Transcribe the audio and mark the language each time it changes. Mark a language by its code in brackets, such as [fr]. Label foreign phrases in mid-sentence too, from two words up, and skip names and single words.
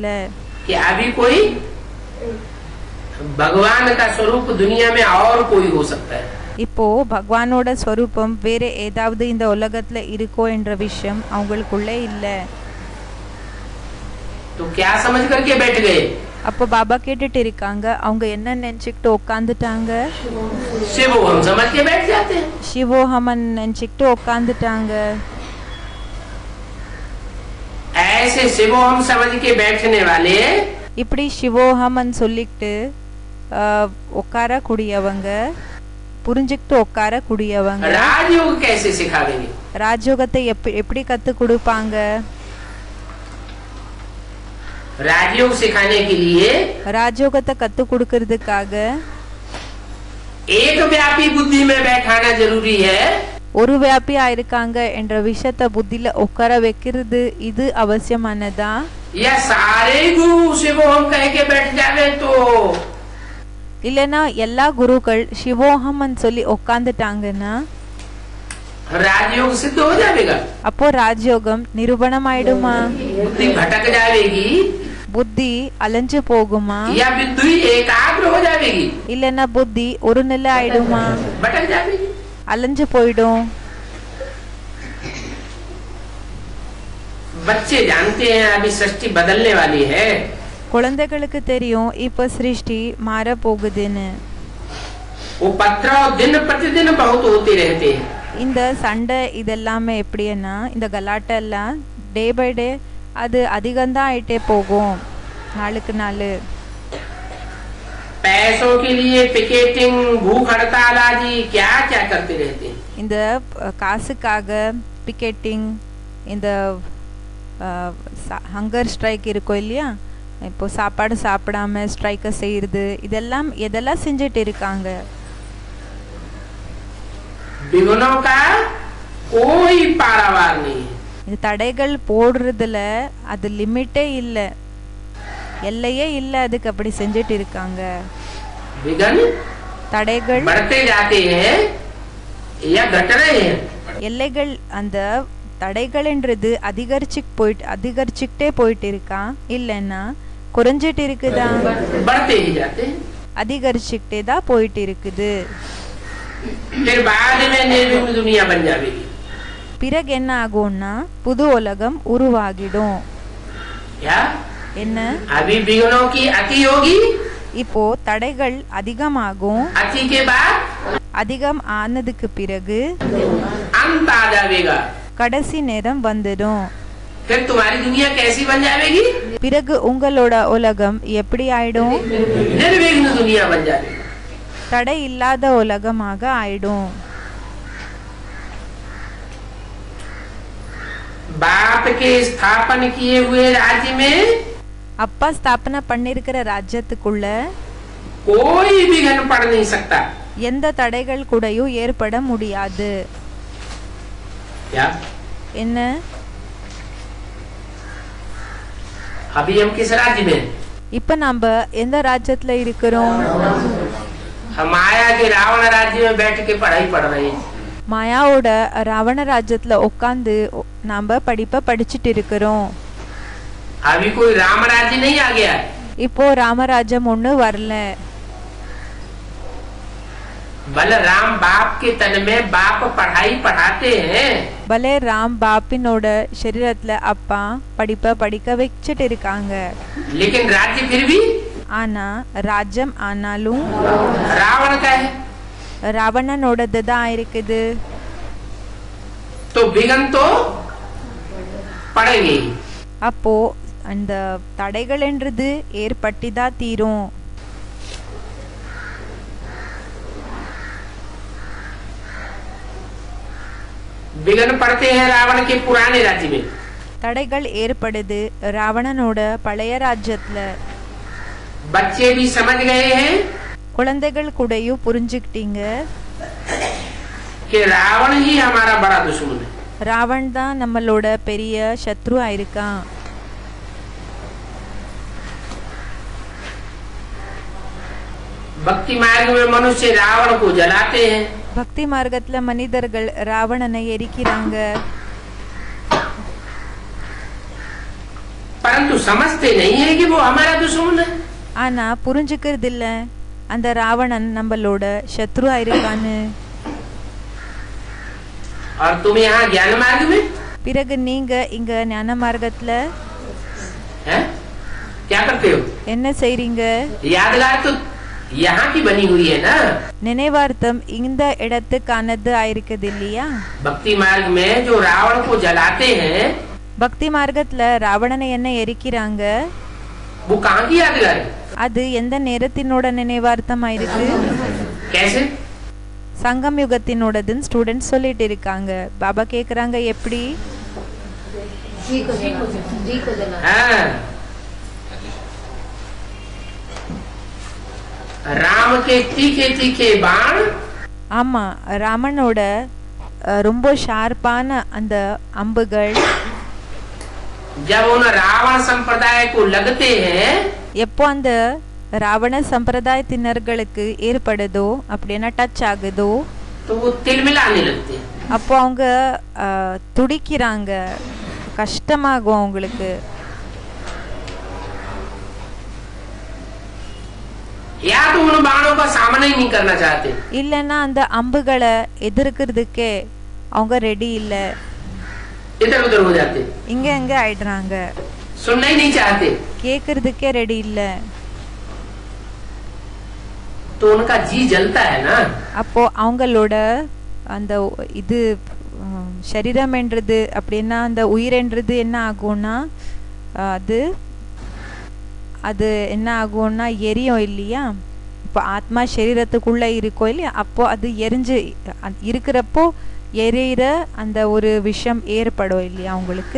[hi] कि अभी कोई भगवान का स्वरूप दुनिया में और कोई हो सकता है. [ta] இப்போ பகவானோட ஸ்வரூபம் வேற ஏதாவது இந்த உலகத்துல இருக்கோ என்ற விஷயம் அவங்களுக்குள்ளே இல்ல. [hi] तो क्या समझ करके बैठ गए? [ta] அப்போ பாபா கேட்டுட்டு இருக்காங்க, அவங்க என்ன நினைச்சுக்கிட்டு உட்காந்துட்டாங்க? [hi] शिव हम समझ के बैठ जाते हैं. [ta] சிவோஹமன் நினைச்சுக்கிட்டு உட்காந்துட்டாங்க. [hi] ऐसे शिव हम समझ के बैठने वाले [ta] இப்படி சிவோஹமன் சொல்லிக்கிட்டு உட்கார கூடியவங்க, புரிஞ்சுக்கிட்டு உட்கார கூடியவங்க [hi] राजयोग कैसे सिखावेंगे? [ta] ராஜயோகத்தை எப்படி கத்து கொடுப்பாங்க? [hi] राजयोग सिखाने के लिए [ta] ராஜயோகத்தை கத்து கொடுக்கறதுக்காக [hi] एक व्यापी बुद्धि में बैठाना जरूरी है. [ta] ஒரு வியாபியா இருக்காங்க என்ற விஷயத்த புத்தியில உட்கார வைக்கிறது இது அவசியமானதா? [hi] या सारे गुरु शिव हम कह के बैठ जावे तो [ta] இல்லனா எல்லா குருக்கள் சிவோஹமன் சொல்லி உட்காந்துட்டாங்கன்னா [hi] राजयोग सिद्ध हो जाएगा. [ta] அப்போ ராஜயோகம் நிரூபணம் ஆயிடுமா? [hi] बुद्धि भटक जाएगी [ta] புத்தி அலைஞ்சு போகுமா? [hi] या बुद्धि एकाग्र हो जाएगी. [ta] இல்லனா புத்தி ஒரு நிலை ஆயிடுமா? [hi] भटक जाएगी. [ta] அலைஞ்சு போயிடும். [hi] बच्चे जानते हैं अभी सृष्टि बदलने वाली है. [ta] குழந்தைகளுக்கு தெரியும் இப்ப சிருஷ்டி மாற போகுதுன்னு. [hi] वो पत्थर दिन प्रतिदिन बहुत होते रहते हैं. [ta] இந்த சண்டை இதெல்லாமே எப்படின்னா இந்த கலாட்டை எல்லாம் [en] day by day [ta] அது அதிகம்தான் ஆயிட்டே போகும் நாளுக்கு நாள். [hi] पैसों के लिए पिकेटिंग, भूख हड़ताल आदि क्या क्या करते रहते हैं. [ta] இந்த காசுக்காக பிக்கெட்டிங், இந்த [en] hunger strike [ta] இருக்கும் இல்லையா, இப்போ சாப்பாடு சாப்பிடாம ஸ்ட்ரைக்கை செய்யறது, இதெல்லாம் எதெல்லாம் செஞ்சுட்டு இருக்காங்க. [hi] विघ्नों का कोई पारावार नहीं है. [ta] இந்த தடைகள் போடுறதுல அது லிமிட்டே இல்லை, எல்லையே இல்லை, அதுக்கு அப்படி செஞ்சுட்டு இருக்காங்க. [hi] विघ्न [ta] தடைகள் [hi] बढ़ते जाते हैं या घट रहे हैं. [ta] எல்லைகள் அந்த தடைகள்ன்றது அதிகரிச்சுக்கிட்டே போயிட்டு இருக்கா இல்லைன்னா குறைஞ்சிட்டு இருக்குதா? [hi] बढ़ते ही जाते हैं. [ta] அதிகரிச்சுக்கிட்டே தான் போயிட்டு இருக்குது. [hi] फिर बाद में निर्विघ्न दुनिया बन जाएगी. [ta] பிறகு என்ன ஆகும்னா புது உலகம் உருவாகிடும். [hi] क्या? [ta] என்ன? [hi] अभी विघ्नों की अति होगी. [ta] இப்போ தடைகள் அதிகமாகும். [hi] अति के बाद [ta] அதிகம் ஆனதுக்கு பிறகு [hi] अंत आ जाएगा. [ta] கடைசி நேரம் வந்துடும். [hi] फिर तुम्हारी दुनिया कैसी बन जाएगी? [ta] பிறகு உங்களோட உலகம் எப்படி ஆயிடும்? [hi] निर्विघ्न दुनिया बन जाएगी. [ta] தடை இல்லாத உலகமாக ஆயிடும். [hi] बाप के स्थापन किए हुए राज्य में [ta] அப்பா ஸ்தாபனை பண்ணிருக்கிற ராஜ்யத்துக்குள்ள [hi] कोई विघ्न पड़ नहीं सकता. [ta] எந்த தடைகள் கூடயும் ஏற்பட முடியாது. [hi] क्या? [ta] என்ன? [hi] अभी हम किस राज्य में? [ta] இப்ப நம்ம எந்த ராஜ்யத்துல இருக்கிறோம்? [hi] हम माया के रावण राज्य में बैठ के पढ़ाई पढ़ रहे हैं. [ta] மாயாவோட ராவண ராஜ்யத்துல உட்கார்ந்து நாம படிப்பை படிச்சுட்டு இருக்கிறோம். [hi] अभी कोई राम राज्य नहीं आ गया. [ta] இப்போ ராமராஜ்யம் ஒண்ணு வரல. [hi] बलराम बाप के तन में बाप पढ़ाई पढ़ाते हैं, [ta] பலே ராம் பாப்பினோட சரீரத்துல அப்பா படிப்ப படிக்க வச்சிட்டு இருக்காங்க. [hi] लेकिन राज्य फिर भी [ta] ஆனா ராஜ்யம் ஆனாலும் [hi] रावण का है. [ta] ராவணனோடது தான் இருக்குது. [hi] तो विघ्न तो पड़ेंगे. [ta] அப்போ அந்த தடைகள் என்றது ஏற்பட்டுதான் தீரும். [hi] विघ्न पड़ते हैं रावण के पुराने राज्य में. [ta] தடைகள் ஏற்படுது ராவணனோட பழைய ராஜ்யத்துல. [hi] बच्चे भी समझ गए हैं [ta] குழந்தைகள் கூடயும் புரிஞ்சுக்கிட்டீங்க [hi] कि रावण ही हमारा बड़ा दुश्मन है. [ta] ராவண் தான் நம்மளோட பெரிய சத்ருவா இருக்கான். [hi] भक्ति मार्ग में मनुष्य रावण को जलाते हैं, [ta] பக்தி மார்க்கத்துல மனிதர்கள் ராவணனை எரிக்கிறாங்க. [hi] परंतु समझते नहीं है कि वो हमारा दुश्मन है. [ta] ஆனா புரிஞ்சுக்கிறது இல்ல அந்த ராவணன் நம்மளோட சத்ருவா இருக்கான்னு. [hi] और तुम यहाँ ज्ञान मार्ग में [ta] பிறகு நீங்க இங்க ஞான மார்க்கத்துல [hi] हैं? क्या करते हो? [ta] என்ன செய்றீங்க? [hi] यादगार तो यहाँ की बनी हुई है ना. [ta] நினைவார்த்தம் இந்த இடத்துக்கானது ஆயிருக்குது இல்லையா? [hi] भक्ति मार्ग में जो रावण को जलाते हैं [ta] பக்தி மார்க்கத்துல ராவணனை என்ன எரிக்கிறாங்க [hi] वो कहाँ की यादगार है? [ta] அது எந்த நேரத்தினோட நினைவார்த்தம் ஆயிருக்கு? [hi] कैसे? [ta] சங்கம் யுகத்தினோடதுன்னு ஸ்டூடெண்ட்ஸ் சொல்லிட்டு இருக்காங்க. பாபா கேக்குறாங்க எப்படி? [hi] जी को जला हाँ. राम के तीखे तीखे बाण [ta] ஆமா ராமனோட ரொம்ப ஷார்ப்பான அந்த அம்புகள் [hi] जब उन रावण संप्रदाय को लगते हैं [ta] எப்போ அந்த ராவண சம்பிரதாயத்தினர்களுக்கு ஏற்படுதோ அப்படின்னா டச் ஆகுதோ [hi] तो वो तिलमिलाने लगते हैं. [ta] அப்போ அவங்க துடிக்கிறாங்க, கஷ்டமாகும் அவங்களுக்கு. [hi] या तो उन बाणों का सामना ही नहीं करना चाहते, [ta] இல்லைன்னா அந்த அம்புகளை எதிர்க்கிறதுக்கே அவங்க ரெடி இல்ல, [hi] इधर उधर हो जाते, [ta] இங்க எங்க ஆயிடுறாங்க, [hi] सुनना ही नहीं चाहते. [ta] கேக்குறதுக்கே ரெடி இல்ல. [hi] तो उनका जी जलता है ना. [ta] அப்போ அவங்களோட அந்த இது சரீரம் என்றது அப்படின்னா அந்த உயிரென்றது என்ன ஆகும்னா அது அது என்ன ஆகும்னா எரியும் இல்லையா? இப்போ ஆத்மா சரீரத்துக்குள்ள இருக்கோ இல்லையா, அப்போ அது எரிஞ்சு இருக்கிறப்போ எரியிற அந்த ஒரு விஷயம் ஏற்படும் இல்லையா உங்களுக்கு?